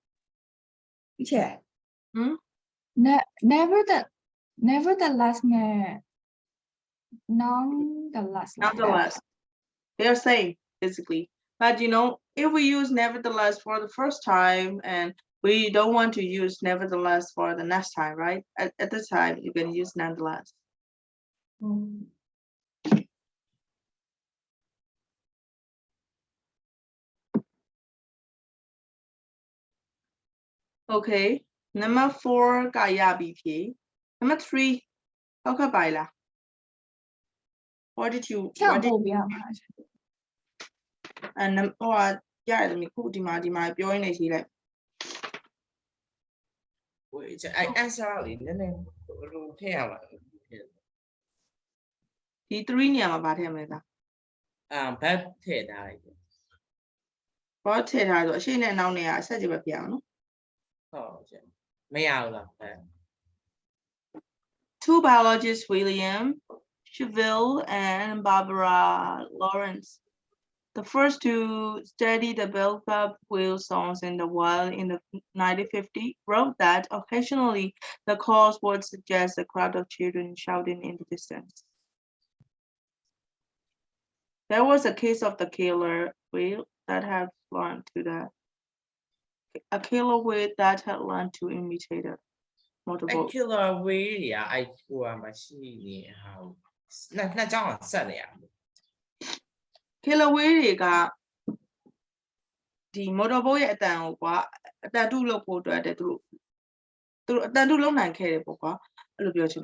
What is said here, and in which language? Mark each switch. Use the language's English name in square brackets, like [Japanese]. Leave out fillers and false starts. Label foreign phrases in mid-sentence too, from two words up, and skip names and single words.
[Burmese] teacher ဟမ် nevertheless နဲ့ nonetheless လား [English] nonetheless they're same basically but you know if we use nevertheless for the first time and we don't want to use nevertheless for the next time right at this time you can use nonetheless okay number 4 [Burmese] ကရပြီဖြေ [English] number 3 [Burmese] ဟုတ်ခက်ပါလား [English] what did you [Burmese] ဖြောက် [English] what did [Burmese] ပို့ပြပါ and ဟိုရတယ်သမီးခုဒီမှာပြောရင်းနေရှိလိုက် ဝေးအဲ့ answer လေးနည်းနည်းဘယ်လိုထည့်ရမှာလဲ ဒီ3နေရာမှာဗာထည့်မလဲသား ဘတ်ထည့်ထားလိုက်တယ် ဘာထည့်ထားဆိုအရှိနဲ့အနောက်နဲ့ကအဆက်ကြီးပဲပြအောင်နော် ဟုတ်ကျမရဘူးလားဘတ် [English] Two biologists, William Cheville and Barbara Lawrence, the first to study the bellwether whale songs in the wild in the 1950, wrote that occasionally the calls would suggest a crowd of children shouting in the distance. There was a case of the killer whale that had learned to imitate a motorboat. killer way [Burmese] တွေအဲ့ဟိုမရှိနေဟာနှစ်ကြောင်းဆက်နေရ [English] killer whale [Burmese] တွေကဒီ motorboat ရဲ့အတန်ကိုကွာအတန်တုလုပ်ဖို့အတွက်တဲ့သူတို့အတန်တုလုပ်နိုင်ခဲ့တယ်ပေါ့ကွာအဲ့လိုပြောချင်တာ